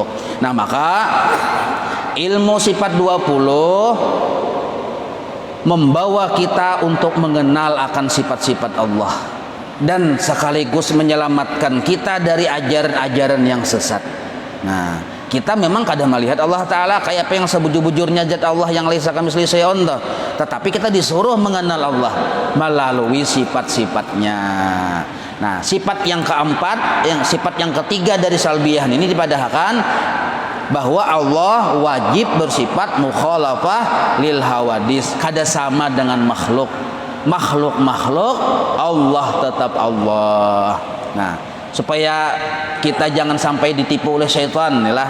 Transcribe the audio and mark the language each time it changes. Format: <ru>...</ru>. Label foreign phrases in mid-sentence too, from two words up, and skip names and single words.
<id>Nah, maka ilmu sifat 20 membawa kita untuk mengenal akan sifat-sifat Allah dan sekaligus menyelamatkan kita dari ajaran-ajaran yang sesat. Nah, kita memang kadang melihat Allah Ta'ala kayak apa yang sebujur-bujurnya zat Allah yang</id> <ar>ليس كمثله شيء,</ar> <id>tetapi kita disuruh mengenal Allah melalui sifat-sifatnya. Nah, sifat yang keempat, sifat yang ketiga dari salbiyah ini dipadahkan bahwa Allah wajib bersifat</id> <ar>مخالفة للحوادث,</ar> <id>kada sama dengan makhluk. Makhluk Allah tetap Allah. Nah, supaya kita jangan sampai ditipu oleh syaitan lah.</id>